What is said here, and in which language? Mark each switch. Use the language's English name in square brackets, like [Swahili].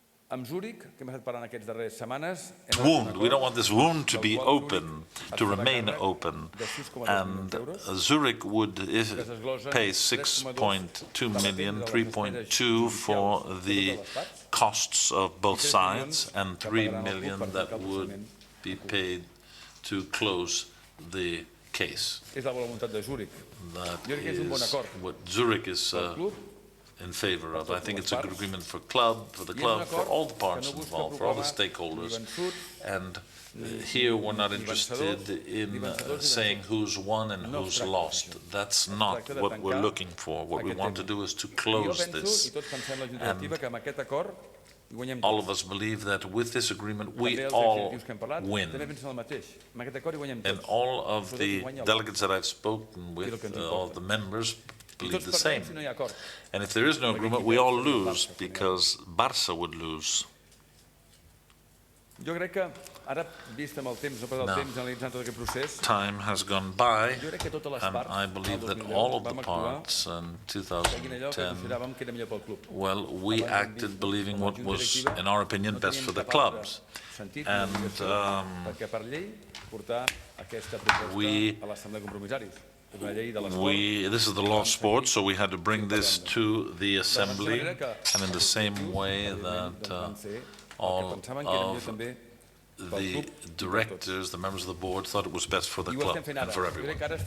[Catalan] Amb Zúrich, que hem estat parlant aquestes darreres setmanes... [English] We don't want this wound to be open, to remain open. And Zurich would pay 6.2 million, 3.2 for the costs of both sides, and 3 million that would be paid to close the case. [Catalan] És la voluntat de Zúrich. [English] That is what Zurich is in favor of. I think it's a good agreement for the club, for all the parts involved, for all the stakeholders. And here we're not interested in saying who's won and who's lost. That's not what we're looking for. What we want to do is to close this. And all of us believe that with this agreement we all win. And all of the delegates that I've spoken with, all the members, believe the same. And if there is no agreement, we all lose, because Barça would lose. [Catalan] Jo crec que ara, vist amb el temps, no pas el temps, analitzant tot aquest procés, [English] time has gone by, and I believe that all of the parts in 2010, well, we acted believing what was, in our opinion, best for the clubs. And this is the law of sport, so we had to bring this to the assembly, and in the same way that all of the directors, the members of the board, thought it was best for the club and for everyone.